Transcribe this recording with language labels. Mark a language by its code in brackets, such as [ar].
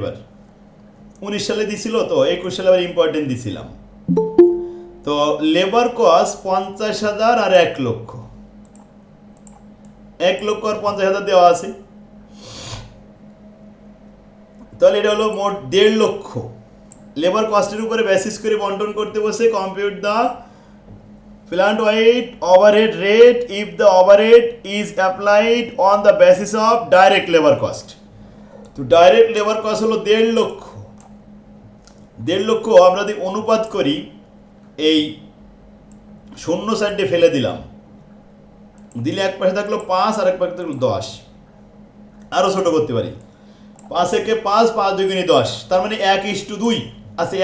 [bn] এবার 19 সালে দিছিল, তো 21 সালে আবার ইম্পর্টেন্ট দিছিলাম। তো লেবার কস্ট 50,000 আর 1 লক্ষ, 1 লক্ষ আর 50,000 দেওয়া আছে, তাহলে এটা হলো মোট 1.5 লক্ষ। লেবার কস্টের উপরে বেসিস করে বন্টন করতে বসে, [en] Compute the plant wide overhead rate if the overhead is applied on the basis of direct labor cost. [bn] তো ডাইরেক্ট লেবার কস্ট হলো 1.5 লক্ষ। 1.5 লক্ষ আমরা যদি অনুপাত করি, এই 0 সাইডে ফেলে দিলাম, দিলে এক পাশে থাকলো 5 আর এক পাশে থাকলো 10, আরও ছোট করতে পারি, 5 একে 5, 5 দুগুণে 10, তার মানে 1:2 আছে।